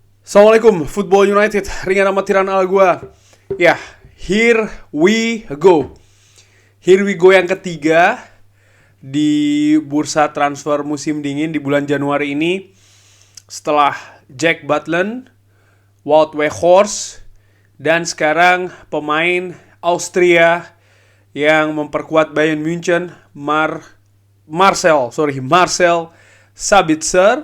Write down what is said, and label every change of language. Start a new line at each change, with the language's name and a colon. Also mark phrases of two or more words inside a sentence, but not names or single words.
Indonesian: Assalamualaikum, Football United, ringan amatiran ala gua. Ya,
English: here we go. Here we go
Indonesian: yang ketiga di bursa transfer musim dingin di bulan Januari ini. Setelah Jack Butland, Wout Weghorst, dan sekarang pemain Austria yang memperkuat Bayern München, Marcel Sabitzer.